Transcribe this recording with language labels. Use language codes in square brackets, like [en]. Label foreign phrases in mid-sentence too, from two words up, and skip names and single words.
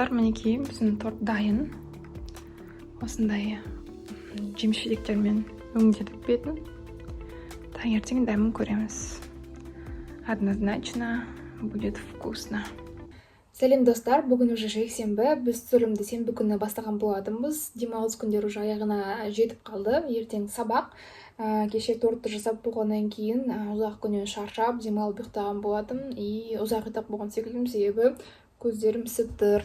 [kk] мінекей біздің торт дайын. Осындай жеміс жидектермен өңдедік бетін. Таңертең дәмін көреміз. [ru] Однозначно будет вкусно. [kk] Сәлем достар, бүгін уже жексенбі. Біз түсірілімді сенбі күні бастаған болатынбыз. Демалыс күндер уже аяғына жетіп қалды. Ертең сабақ. Кеше тортты жасап болғаннан кейін ұзақ күннен шаршап, демалып ұйықтаған болатым. И ұзақ ұйықтап болған секілдім, себебі көздерім ісіп тұр.